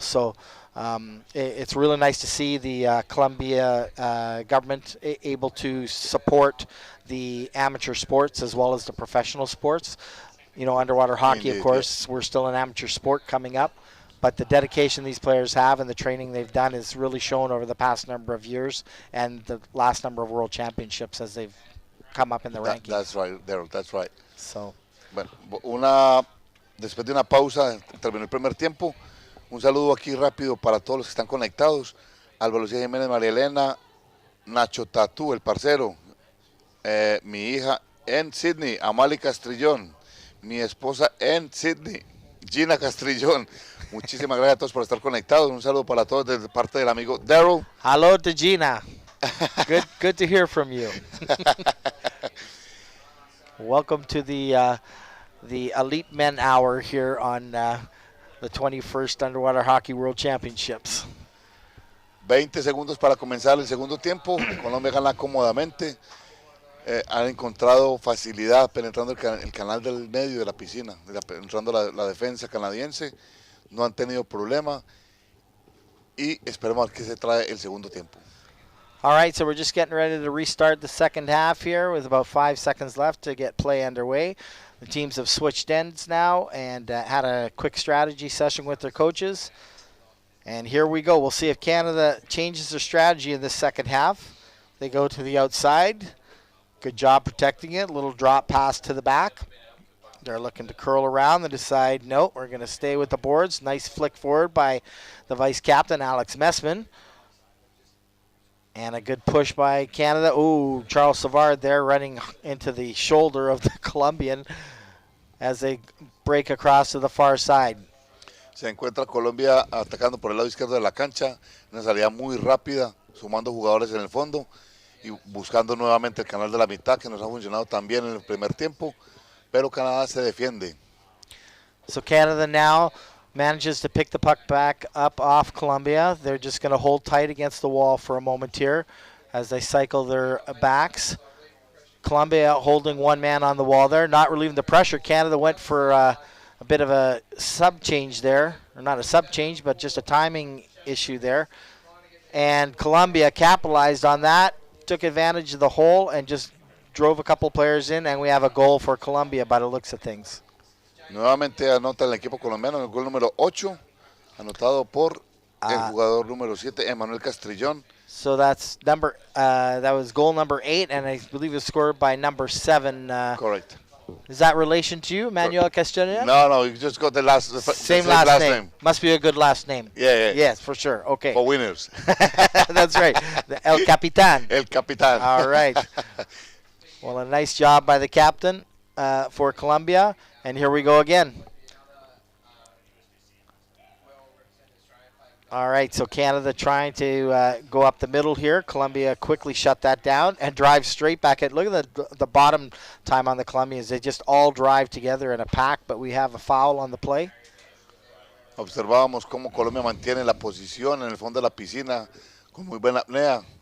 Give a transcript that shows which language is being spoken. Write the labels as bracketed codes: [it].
[en] So it's really nice to see the Colombia government able to support the amateur sports as well as the professional sports. You know, underwater hockey, Indeed, of course, we're still an amateur sport coming up, but the dedication these players have and the training they've done is really shown over the past number of years and the last number of world championships as they've come up in the rankings. That's right, Daryl, that's right. So, [es] Bueno, después de una pausa, terminó el primer tiempo. Un saludo aquí rápido para todos los que están conectados. Alba Lucía Jiménez, María Elena, Nacho Tatú, el parcero, mi hija en Sydney, Amali Castrillón, mi esposa en Sydney, Gina Castrillón. Muchísimas gracias a todos por estar conectados. Un saludo para todos de parte del amigo Daryl. [en] hello to Gina. Good to hear from you. Welcome to the Elite Men Hour here on the 21st Underwater Hockey World Championships. [es] 20 segundos para comenzar el segundo tiempo. Colombia gana cómodamente. Han encontrado facilidad penetrando el canal del medio de la piscina, penetrando la defensa canadiense. No han tenido problema y esperemos a ver qué se trae el segundo tiempo. [en] All right, so we're just getting ready to restart the second half here with about 5 seconds left to get play underway. The teams have switched ends now and had a quick strategy session with their coaches. And here we go. We'll see if Canada changes their strategy in the second half. They go to the outside. Good job protecting it. Little drop pass to the back. They're looking to curl around. They decide, no, we're going to stay with the boards. Nice flick forward by the vice captain, Alex Messman. And a good push by Canada. Ooh, Charles Savard there running into the shoulder of the Colombian as they break across to the far side. [es] Se encuentra Colombia atacando por el lado izquierdo de la cancha. Una salida muy rápida, sumando jugadores en el fondo y buscando nuevamente el canal de la mitad, que nos ha funcionado tan bien en el primer tiempo. Pero Canadá se defiende. [en] So Canada now manages to pick the puck back up off Colombia. They're just going to hold tight against the wall for a moment here as they cycle their backs. Colombia holding one man on the wall there, not relieving the pressure. Canada went for a bit of a sub change there, or not a sub change, but just a timing issue there. And Colombia capitalized on that, took advantage of the hole, and just drove a couple players in, and we have a goal for Colombia by the looks of things. [es] Nuevamente anota el equipo colombiano el gol número 8, anotado por el jugador número 7, Emmanuel Castrillón. [en] So that's that was goal number 8, and I believe it was scored by number 7. Correct. Is that relation to you, Manuel Castrillón? No, you just got the same last name. Must be a good last name. Yeah. Yes, for sure. Okay. For winners. That's right. [es] El Capitán. El Capitán. [en] All right. Well, a nice job by the captain for Colombia. And here we go again. All right, so Canada trying to go up the middle here. Colombia quickly shut that down and drive straight back at. Look at the bottom time on the Colombians. They just all drive together in a pack, but we have a foul on the play. [es] Observábamos cómo Colombia mantiene la posición en el fondo de la piscina con muy buena apnea.